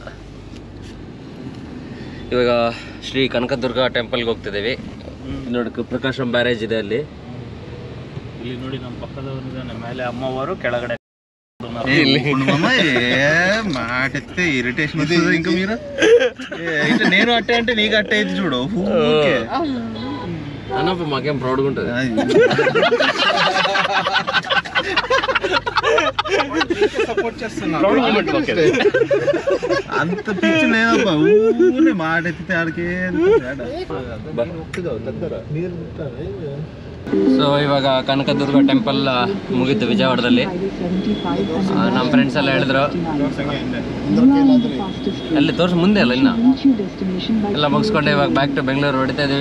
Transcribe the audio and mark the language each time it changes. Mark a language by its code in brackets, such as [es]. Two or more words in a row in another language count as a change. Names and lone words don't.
[kn] ಇವಾಗ ಶ್ರೀ ಕನಕದುರ್ಗ ಟೆಂಪಲ್ಗೆ ಹೋಗ್ತಿದ್ದೀವಿ. ನೋಡಿ ಪ್ರಕಾಶಂ ಬ್ಯಾರೇಜ್ ಇದೆ ಅಲ್ಲಿ. ಇಲ್ಲಿ ನೋಡಿ ನಮ್ಮ ಪಕ್ಕದವರಿದ್ದಾನೆ, ಮೇಲೆ ಅಮ್ಮವರು, ಕೆಳಗಡೆ [te] మాటెత్తే ఇరిటేషన్ వస్తుంది. ఇంకా మీరు నేను అట్టే అంటే నీకు అట్టే అయితే చూడు అన్నప్పుడు మాకేం ప్రౌడ్గా ఉంటుంది. సపోర్ట్ చేస్తున్నా, అంత పిచ్చి లేదబ్బా. ఊరే మాట ఎత్తితే ఆడికే. [kn] ಸೊ ಇವಾಗ ಕನಕದುರ್ಗ ಟೆಂಪಲ್ ಮುಗೀತು ವಿಜಯವಾಡದಲ್ಲಿ. ನಮ್ಮ ಫ್ರೆಂಡ್ಸ್ ಎಲ್ಲ ಹೇಳಿದ್ರು ಅಲ್ಲಿ ತೋರಿಸಿ ಮುಂದೆ ಅಲ್ಲ ಇನ್ನು ಎಲ್ಲ ಮುಗಿಸ್ಕೊಂಡು ಇವಾಗ [en] back to [kn] ಬೆಂಗಳೂರು ಹೊಡಿತಾ ಇದ್ದೀವಿ.